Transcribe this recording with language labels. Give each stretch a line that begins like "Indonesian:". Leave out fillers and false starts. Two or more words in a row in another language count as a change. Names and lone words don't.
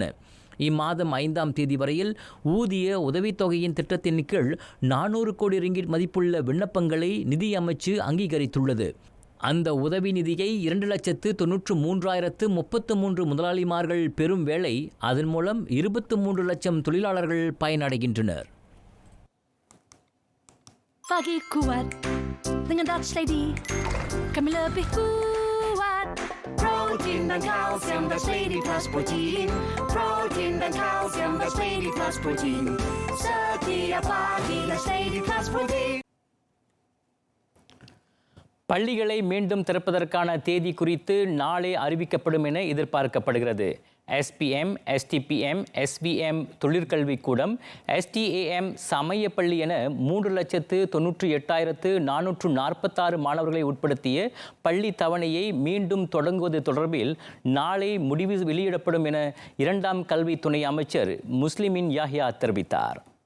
Tamil: இம்மாதம் 5ஆம் தேதி வரையில் ஊதிய உதவித்தொகையின் திட்டத்தின் கீழ் 400 கோடி ரிங்கிட் மதிப்புள்ள விண்ணப்பங்களை நிதி அமைச்சு அங்கீகரித்துள்ளது. அந்த உதவி நிதியை 2,93,033 முதலாளிமார்கள் பெறும் வேளை அதன் மூலம் 23 லட்சம் தொழிலாளர்கள் பயனடைகின்றனர்.
Malay: Pagi kuat dengan Dutch Lady. Kami lebih kuat. Protein dan kalsium Dutch Lady plus protein. Protein dan kalsium Dutch Lady plus protein. Setiap pagi Dutch Lady plus protein.
Tamil: பள்ளிகளை மீண்டும் திறப்பதற்கான தேதி குறித்து நாளை அறிவிக்கப்படும் என எதிர்பார்க்கப்படுகிறது. SPM, STPM, SVM தொழிற்கல்விக் கூடம், STAM சமயப்பள்ளி என 3,98,446 மாணவர்களை உட்படுத்திய பள்ளி தவணையை மீண்டும் தொடங்குவது தொடர்பில் நாளை முடிவு வெளியிடப்படும் என 2ஆம் கல்வி துணை அமைச்சர் முஸ்லிமின் யாஹ்யா தெரிவித்தார்.